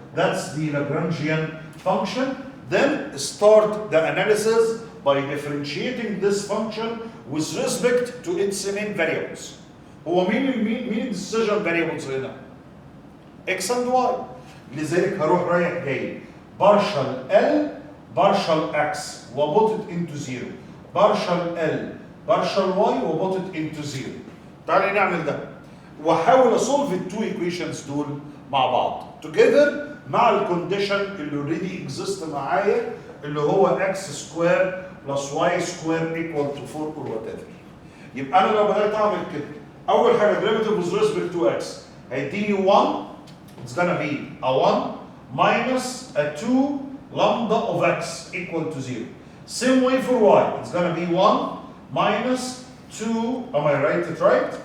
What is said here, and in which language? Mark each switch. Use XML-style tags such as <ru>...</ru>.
<en>That's the Lagrangian function. Then start the analysis by differentiating this function with respect to its main variables. هو مين decision variables هنا؟ x and y.</en> <ar>لذلك هروح رايح جاي</ar> <en>partial L partial x وput it into 0. partial L partial y وput it into 0.</en> <ar>تعالي نعمل ده واحاول</ar> <en>اsolve التو equations</en> <ar>دول مع بعض</ar> <en>together</en> <ar>مع الكونديشن اللي</ar> <en>already exist</en> <ar>معايا اللي هو</ar> <en>x square plus y square equal to 4 or whatever.</en> <ar>يبقى انا لو بدات اعمل كده اول حاجه</ar> <en>derivative with respect to x هيديني 1, it's gonna be a 1 minus a 2 lambda of x equal to 0. Same way for y, it's gonna be 1 minus 2, am I right? It's right?</en>